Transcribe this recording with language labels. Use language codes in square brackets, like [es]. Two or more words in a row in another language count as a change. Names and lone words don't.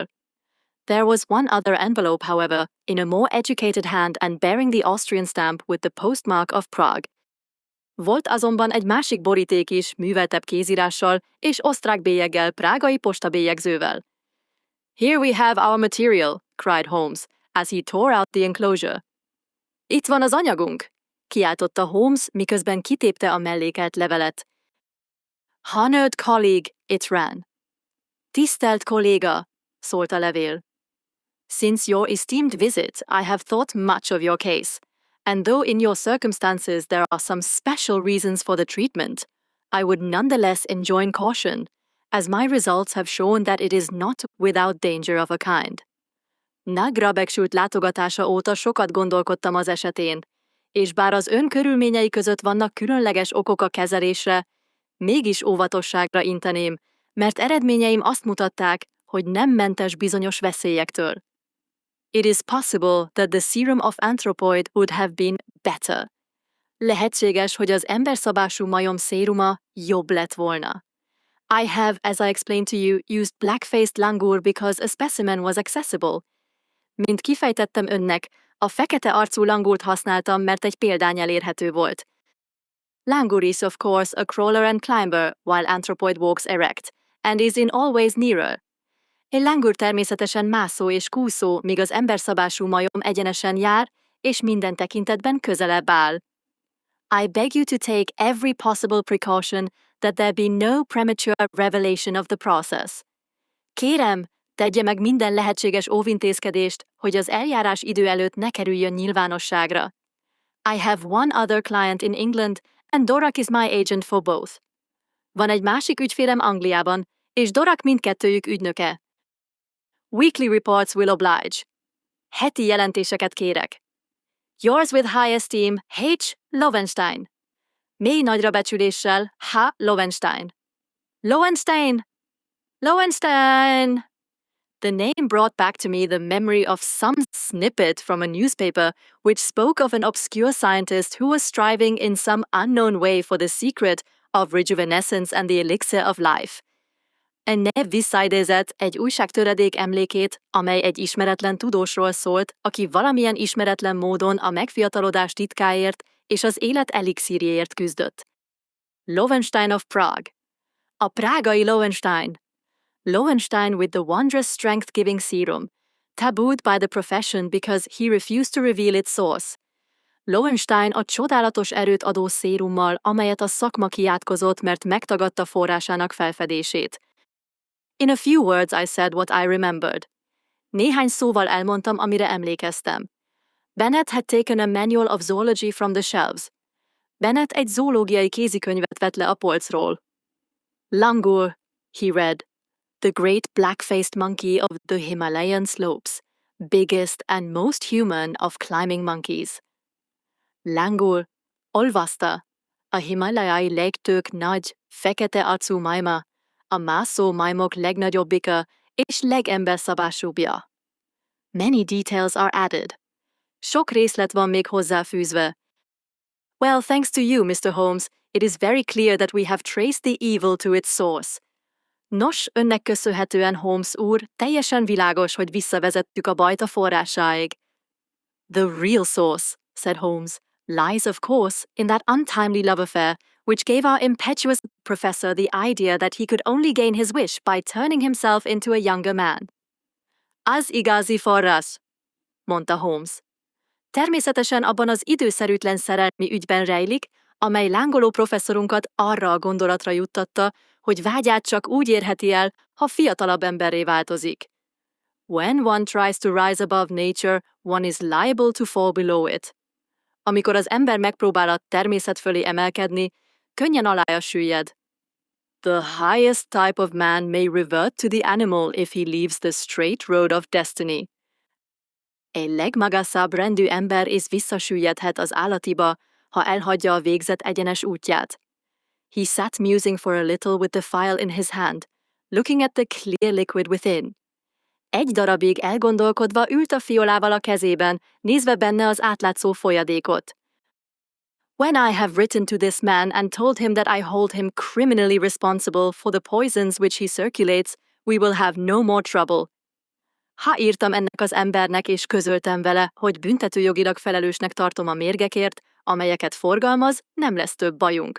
[en] There was one other envelope, however, in a more educated hand and bearing the Austrian stamp with the postmark of Prague. [hu] Volt azonban egy másik boríték is, műveltebb kézírással és osztrák bélyeggel, prágai postabélyegzővel. [en] Here we have our material, cried Holmes, as he tore out the enclosure. [hu] Itt van az anyagunk, kiáltotta Holmes, miközben kitépte a mellékelt levelet. [en] Honored colleague, it ran. [hu] Tisztelt kolléga, szólt a levél. [en] Since your esteemed visit, I have thought much of your case, and though in your circumstances there are some special reasons for the treatment, I would nonetheless enjoin caution, as my results have shown that it is not without danger of a kind. [hu] Nagra begsült látogatása óta sokat gondolkodtam az esetén, és bár az ön körülményei között vannak különleges okok a kezelésre, mégis óvatosságra inteném, mert eredményeim azt mutatták, hogy nem mentes bizonyos veszélyektől. [en] It is possible that the serum of anthropoid would have been better. [hu] Lehetséges, hogy az emberszabású majom széruma jobb lett volna. [en] I have, as I explained to you, used black-faced langur because a specimen was accessible. [hu] Mint kifejtettem önnek, a fekete arcú langurt használtam, mert egy példány elérhető volt. [en] Langur is, of course, a crawler and climber, while anthropoid walks erect, and is in all ways nearer. [hu] Egy langur természetesen mászó és kúszó, míg az emberszabású majom egyenesen jár, és minden tekintetben közelebb áll. [en] I beg you to take every possible precaution that there be no premature revelation of the process. [hu] Kérem, tegye meg minden lehetséges óvintézkedést, hogy az eljárás idő előtt ne kerüljön nyilvánosságra. [en] I have one other client in England, and Dorak is my agent for both. [hu] Van egy másik ügyfélem Angliában, és Dorak mindkettőjük ügynöke. [en] Weekly reports will oblige. [hu] Heti jelentéseket kérek. [en] Yours with high esteem, H. Lowenstein. [hu] Mély nagyrabecsüléssel, H. Lowenstein. Lowenstein! Lowenstein! [en] The name brought back to me the memory of some snippet from a newspaper which spoke of an obscure scientist who was striving in some unknown way for the secret of rejuvenescence and the elixir of life. [hu] A név visszaidézett egy újságtöredék emlékét, amely egy ismeretlen tudósról szólt, aki valamilyen ismeretlen módon a megfiatalodás titkáért és az élet elixírjéért küzdött. [en] Lowenstein of Prague. [hu] A prágai Lowenstein. [en] Lowenstein with the wondrous strength-giving serum, tabooed by the profession because he refused to reveal its source. [hu] Lowenstein a csodálatos erőt adó szérummal, amelyet a szakma kiátkozott, mert megtagadta forrásának felfedését. [en] In a few words I said what I remembered. [hu] Néhány szóval elmondtam, amire emlékeztem. [en] Bennett had taken a manual of zoology from the shelves. [hu] Bennett egy zoológiai kézikönyvet vett le a polcról. [en] Langur, he read. The great black-faced monkey of the Himalayan slopes, biggest and most human of climbing monkeys. [hu] Langur, olvasta, a himalajai legtők nagy, fekete arcú majma, a mászó majmok legnagyobbika és legemberszabásúbbja. [en] Many details are added. [hu] Sok részlet van még hozzáfűzve. [en] Well, thanks to you, Mr. Holmes, it is very clear that we have traced the evil to its source. [hu] Nos, önnek köszönhetően, Holmes úr, teljesen világos, hogy visszavezettük a bajt a forrásáig. [en] The real source, said Holmes, lies, of course, in that untimely love affair, which gave our impetuous professor the idea that he could only gain his wish by turning himself into a younger man. [hu] Az igazi forrás, mondta Holmes. Természetesen abban az időszerűtlen szerelmi ügyben rejlik, amely lángoló professzorunkat arra a gondolatra juttatta, hogy vágyát csak úgy érheti el, ha fiatalabb emberré változik. [en] When one tries to rise above nature, one is liable to fall below it. [hu] Amikor az ember megpróbál a természet fölé emelkedni, könnyen alája süllyed. [en] The highest type of man may revert to the animal if he leaves the straight road of destiny. [hu] Egy legmagasabb rendű ember is visszasüllyedhet az állatiba, ha elhagyja a végzet egyenes útját. [en] He sat musing for a little with the phial in his hand, looking at the clear liquid within. [hu] Egy darabig elgondolkodva ült a fiolával a kezében, nézve benne az átlátszó folyadékot. [en] When I have written to this man and told him that I hold him criminally responsible for the poisons which he circulates, we will have no more trouble. [hu] Ha írtam ennek az embernek és közöltem vele, hogy büntetőjogilag felelősnek tartom a mérgekért, amelyeket forgalmaz, nem lesz több bajunk.